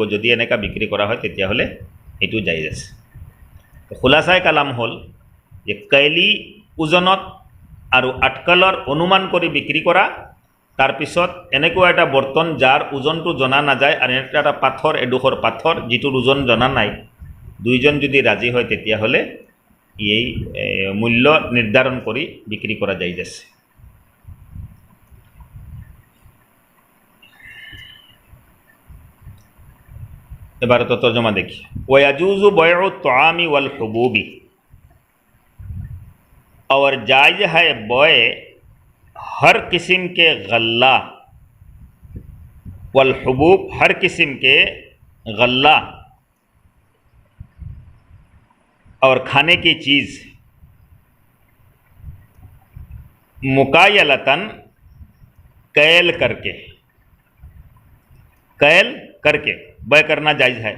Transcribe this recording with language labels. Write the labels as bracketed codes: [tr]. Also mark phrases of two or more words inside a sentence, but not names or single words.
[as] যদি এনেকা বিক্ৰী কৰা হয় তেতিয়াহ'লে এইটো জায়েজ আছে। খোলাচাই কালাম হ'ল যে कैली ওজনত আৰু আটকালৰ অনুমান কৰি বিক্ৰী কৰা, তাৰপিছত এনেকুৱা এটা বৰ্তন যাৰ ওজনটো জনা নাযায় আৰু এটা পাথৰ, এডোখৰ পাথৰ যিটোৰ ওজন জনা নাই, দুইজন যদি ৰাজি হয় তেতিয়াহ'লে এই মূল্য নিৰ্ধাৰণ কৰি বিক্ৰী কৰা জায়েজ আছে। [bn] এবারে তো তর্জমা দেখি। [ar] ويجوز بيع الطعام والحبوب, [ur] اور جائز ہے بوئے ہر قسم کے غلہ, [ar] والحبوب [ur] ہر قسم کے غلہ اور کھانے کی چیز، مکایلتاً کیل کرکے بیع کرنا جائز ہے.